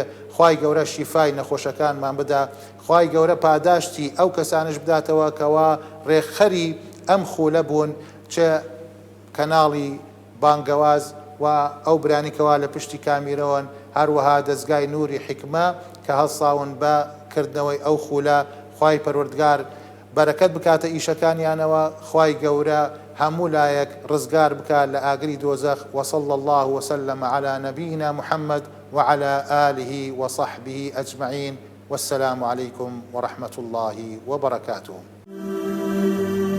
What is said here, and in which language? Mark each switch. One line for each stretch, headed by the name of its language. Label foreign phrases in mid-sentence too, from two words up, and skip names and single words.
Central Kurdish: خوای گەورە شیفای نەخۆشەکانمان بدا. خوای گەورە پاداشتی ئەو کەسانش بداتەوە کەوا ڕێکخەری ئەم خولە بوون چه کەناڵی بانگەواز و ئەو برانیکەوا لە پشتی کامیرەوەن هەروەها دەستگای نووری حکمە کە هەڵساون بە کردنەوەی ئەو خولە. خوای پەروەردگار بەرەکەت بکاتە ئیشەکانیانەوە. خوای گەورە هەموو لایەک ڕزگار بکات لە ئاگری دۆزەخ.
Arabic: وصلى الله وسلم على نبينا محمد وعلى آله وصحبه أجمعين والسلام عليكم ورحمة الله وبركاته.